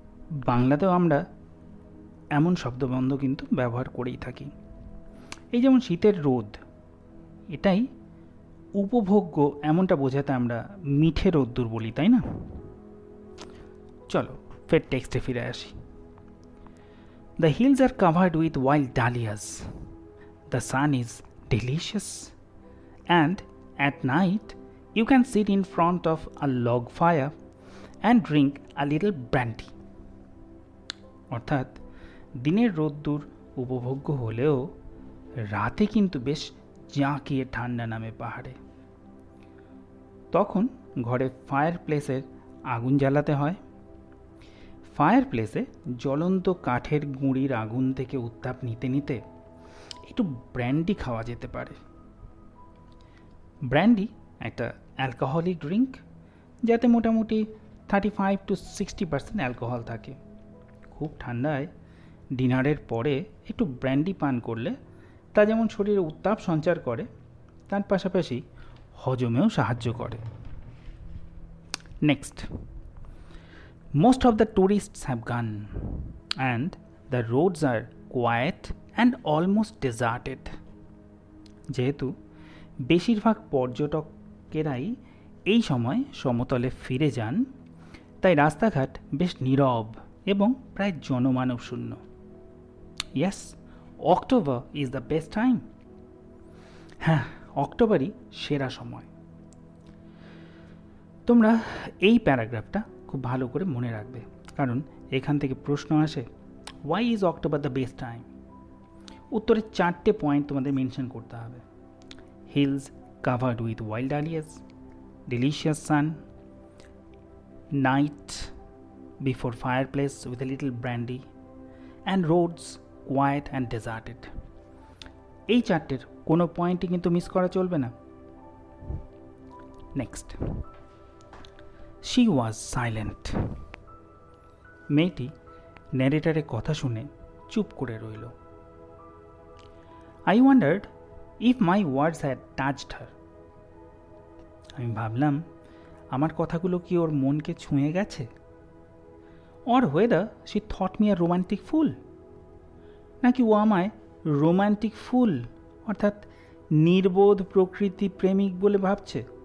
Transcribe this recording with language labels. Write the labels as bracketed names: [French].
[Bangla] বাংলাতেও আমরা এমন শব্দবন্ধ কিন্তু ব্যবহার করেই থাকি। এই যেমন শীতের রোদ, এটাই উপভোগ্য এমনটা বোঝাতে আমরা মিঠে রোদ্দুর বলি, তাই না? চলো ফের টেক্সটে ফিরে আসি। [English] The hills are covered with wild dahlias. The sun is delicious. And at night, you can sit in front of a log fire and drink a little brandy. [Bangla] অর্থাৎ দিনের রোদ্দুর উপভোগ্য হলেও রাতে কিন্তু বেশ জাঁকিয়ে ঠান্ডা নামে পাহাড়ে। তখন ঘরে ফায়ার প্লেসের আগুন জ্বালাতে হয়। ফায়ার প্লেসে জ্বলন্ত কাঠের গুঁড়ির আগুন থেকে উত্তাপ নিতে নিতে একটু ব্র্যান্ডি খাওয়া যেতে পারে। ব্র্যান্ডি একটা অ্যালকোহলিক ড্রিঙ্ক, যাতে মোটামুটি 35 to 60% অ্যালকোহল থাকে। খুব ঠান্ডায় ডিনারের পরে একটু ব্র্যান্ডি পান করলে তা যেমন শরীরে উত্তাপ সঞ্চার করে, তার পাশাপাশি হজমেও সাহায্য করে। [English] Next, most of the tourists have gone and the roads are quiet and almost deserted. [Bangla] যেহেতু বেশিরভাগ পর্যটকেরাই এই সময় সমতলে ফিরে যান, তাই রাস্তাঘাট বেশ নীরব এবং প্রায় জনমানব শূন্য। [English] Yes, October is the best time. [Bangla] হ্যাঁ, অক্টোবরই সেরা সময়। তোমরা এই প্যারাগ্রাফটা খুব ভালো করে মনে রাখবে, কারণ এখান থেকে প্রশ্ন আসে, [English] Why is October the best time? [Bangla] উত্তরে 4টে পয়েন্ট তোমাদের মেনশন করতে হবে। [English] Hills covered with wild dahlias, delicious sun, night before fireplace with a little brandy, and roads quiet and deserted. [Bangla] এই 4টের কোনো পয়েন্টই কিন্তু মিস করা চলবে না। [English] Next, she was silent. [Bangla] মেয়েটি ন্যারেটরের কথা শুনে চুপ করে রইল। [English] I wondered if my words had touched her. [Bangla] আমি ভাবলাম আমার কথাগুলো কি ওর মনকে ছুঁয়ে গেছে? [English] or whether she thought me a romantic fool, [Bangla] নাকি ও আমায় রোমান্টিক ফুল অর্থাৎ নির্বোধ প্রকৃতি প্রেমিক বলে ভাবছে।